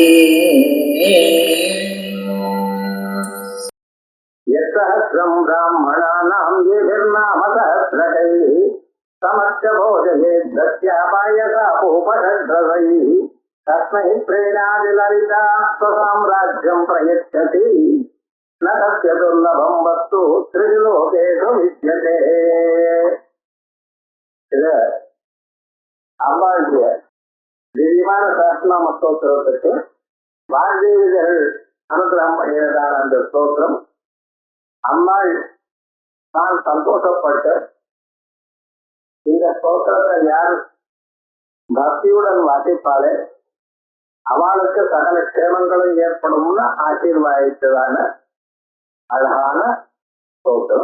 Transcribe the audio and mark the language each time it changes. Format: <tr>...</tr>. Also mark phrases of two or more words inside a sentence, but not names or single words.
<sa>यत्सहस्रं ब्राह्मणानां येभिर्नामसहस्रकैः समस्य भोजयेत् दस्यापायसापोपषड्रसैः तस्मै प्रेणादिललिता स्वसाम्राज्यं प्रयच्छति न तस्य दुर्लभं वस्तु त्रिलोकेषु विद्यते.</sa> <ta>இது அம்பாளுடைய திவ்யமான சஹஸ்ரநாம ஸ்தோத்திரத்துக்கு வாக்தேவிகள் அனுகிரகம் பண்ணியதான அந்த ஸ்தோத்திரம் அம்மாள் தான் சந்தோஷப்பட்டு இந்த ஸ்தோத்திரத்தை யார் பக்தியுடன் வாசிப்பாலே அவளுக்கு சகல க்ஷேமங்களும் ஏற்படும்னு ஆசீர்வாதித்ததான அழகான ஸ்தோத்திரம்.</ta>